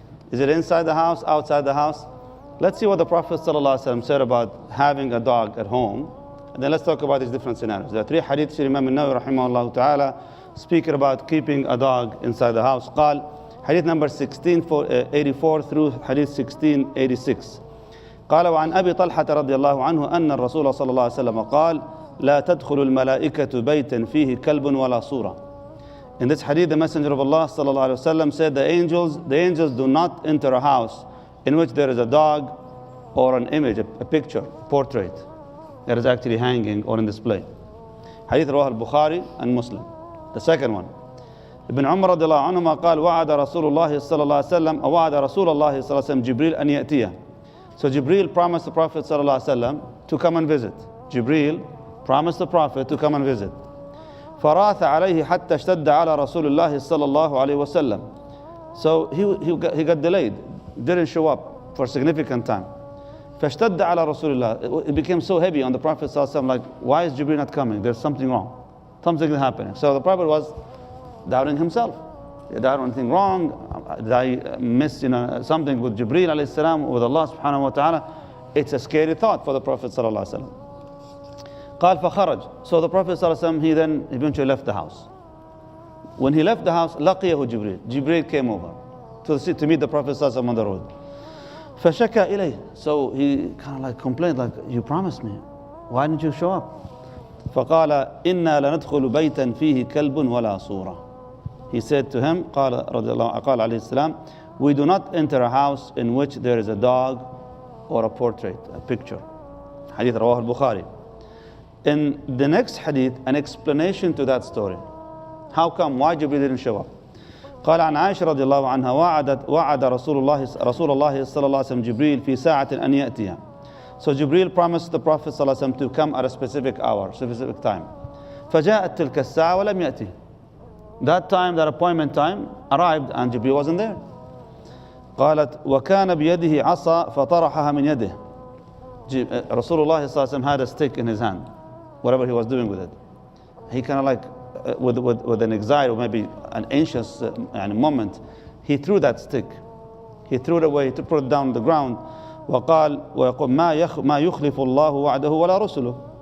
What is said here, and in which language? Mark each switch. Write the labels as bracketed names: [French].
[English] Is it inside the house, outside the house? Let's see what the Prophet ﷺ said about having a dog at home. And then let's talk about these different scenarios. There are three hadiths Imam al-Nawawi rahimahullah ta'ala speaking about keeping a dog inside the house. [Arabic] قال [English] hadith number 1684 through hadith 1686. [Arabic] قال وعن أبي طلحة رضي الله عنه أن الرسول صلى الله عليه وسلم قال لا تدخل الملائكة بيتا فيه كلب ولا صورة. [English] In this hadith, the Messenger of Allah صلى الله عليه وسلم said the angels do not enter a house in which there is a dog or an image, a picture, portrait that is actually hanging or in display. Hadith [Arabic] رواه البخاري [English] and Muslim. The second one, [Arabic] Ibn Umar رضي الله عنهما قال وعد رسول الله صلى الله عليه وسلم وعد رسول الله صلى الله عليه وسلم جبريل أن يأتيه. [English] So Jibril promised the Prophet صلى الله عليه وسلم to come and visit. Jibril promised the Prophet to come and visit. [Arabic] فراث عليه حتى اشتد على رسول الله صلى الله عليه وسلم. [English] So he got delayed, didn't show up for a significant time. [Arabic] فاشتد على رسول الله. [English] It became so heavy on the Prophet صلى الله عليه وسلم, like, why is Jibril not coming? There's something wrong. Something is happening. So the Prophet was doubting himself. Did I do anything wrong? Did I miss something with Jibril alayhi salam, with Allah subhanahu wa ta'ala? It's a scary thought for the Prophet sallallahu alayhi wa sallam. [Arabic] قال فخرج. [English] So the Prophet sallallahu alayhi wa sallam, he then eventually left the house. When he left the house, [Arabic] لقيه [English] Jibril. Jibril came over to meet the Prophet sallallahu alayhi wa sallam on the road. [Arabic] فشكى إليه. [English] So he kind of like complained, like, you promised me. Why didn't you show up? [Arabic] فقال إنا لندخل بيتا فيه كلب ولا صورة. [English] He said to him, [Arabic] قال عليه السلام, [English] we do not enter a house in which there is a dog or a portrait, a picture. [Arabic] Hadith رواه البخاري. [English] In the next hadith, an explanation to that story. How come? Why Jibril didn't show up? [Arabic] قال عن عائشة رضي الله عنها وعد رسول الله صلى الله عليه وسلم جبريل في ساعة أن يأتيها. [English] So Jibril promised the Prophet صلى الله عليه وسلم to come at a specific hour, specific time. [Arabic] فجاءت تلك الساعة ولم يأتي. [English] That time, that appointment time arrived and Jibril wasn't there. [Arabic] قالت وكان بيده عصا فطرحها من يده. [English] Rasulullah صلى الله عليه وسلم had a stick in his hand, whatever he was doing with it. He kind of like, with an anxiety or maybe an anxious moment, he threw that stick. He threw it away, to put it down on the ground. [Arabic] وقال ويقول ما يخلف الله وعده ولا رسله.